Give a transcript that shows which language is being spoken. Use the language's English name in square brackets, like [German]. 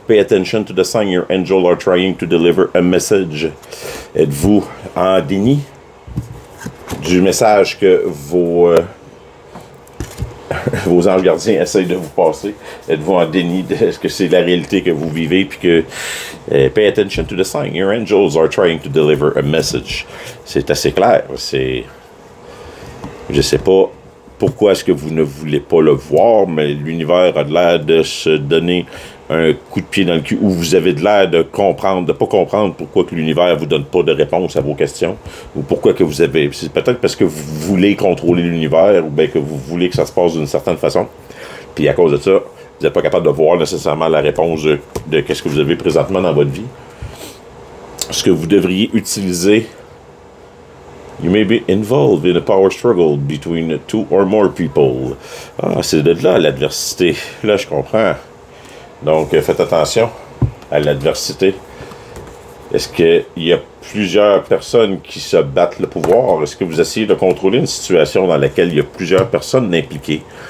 [English] Pay attention to the sign your angel are trying to deliver a message. [French] Êtes-vous en déni du message que vos anges gardiens essayent de vous passer? Êtes-vous en déni de ce que c'est la réalité que vous vivez, puis que [English] pay attention to the sign. Your angels are trying to deliver a message. [French] C'est assez clair. Je sais pas pourquoi est-ce que vous ne voulez pas le voir, mais l'univers a l'air de se donner un coup de pied dans le cul, où vous avez de l'air de comprendre, de pas comprendre pourquoi que l'univers vous donne pas de réponse à vos questions, ou pourquoi que vous avez... C'est peut-être parce que vous voulez contrôler l'univers, ou bien que vous voulez que ça se passe d'une certaine façon, puis à cause de ça, vous n'êtes pas capable de voir nécessairement la réponse de qu'est-ce que vous avez présentement dans votre vie. Ce que vous devriez utiliser [English] You may be involved in a power struggle between two or more people. [French] Ah, c'est de là l'adversité. Là, je comprends. Donc, faites attention à l'adversité. Est-ce qu'il y a plusieurs personnes qui se battent le pouvoir? Est-ce que vous essayez de contrôler une situation dans laquelle il y a plusieurs personnes impliquées?